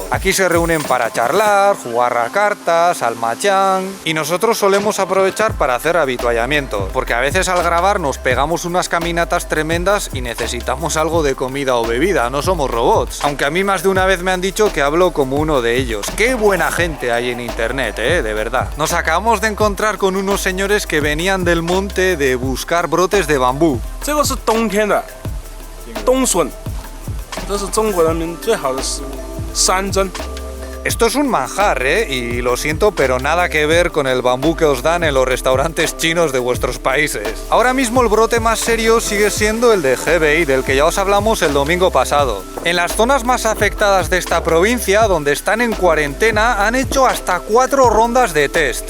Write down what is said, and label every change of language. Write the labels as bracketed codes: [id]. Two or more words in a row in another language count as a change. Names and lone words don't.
[es] Aquí se reúnen para charlar, jugar a cartas, al machán, y nosotros solemos aprovechar para hacer habituallamiento, porque a veces al grabar nos pegamos unas caminatas tremendas y necesitamos algo de comida o bebida, no somos robots. Aunque a mí más de una vez me han dicho que hablo como uno de ellos. ¡Qué buena gente hay en internet, de verdad! Nos acabamos de encontrar con unos señores que venían del monte de buscar brotes de bambú. [zh] 这个是冬天的冬笋，这是中国人民最好的食物，山珍。 [es] Esto es un manjar, y lo siento, pero nada que ver con el bambú que os dan en los restaurantes chinos de vuestros países. Ahora mismo el brote más serio sigue siendo el de Hebei, del que ya os hablamos el domingo pasado. En las zonas más afectadas de esta provincia, donde están en cuarentena, han hecho hasta 4 rondas de test.